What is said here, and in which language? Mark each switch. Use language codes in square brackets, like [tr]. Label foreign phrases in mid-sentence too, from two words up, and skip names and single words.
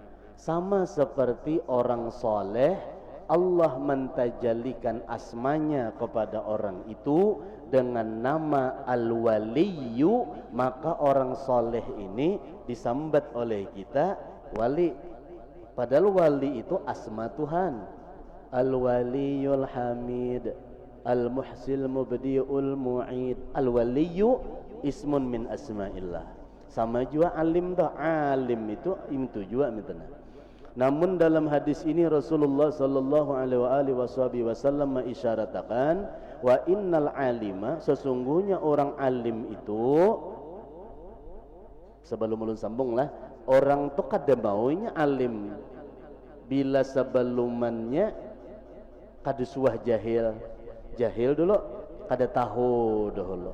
[bjn] Sama seperti orang soleh, Allah mentajalikan asmanya kepada orang itu dengan nama al-waliyu, maka orang soleh ini disambat oleh kita wali. Padahal wali itu asma Tuhan. [ar] الولي الحميد المحصي المبدئ المعيد. الولي اسم من أسماء الله. [bjn] Sama juga alim dah. Alim itu juga mitana. Namun dalam hadis ini Rasulullah [ar] صلى الله عليه وسلم [bjn] mengisyaratkan, [ar] وإن العالم, [bjn] sesungguhnya orang alim itu, sebelum ulun sambunglah, orang tu kada maunya alim bila sebelumnya kada suah jahil dulu, kada tahu dahulu.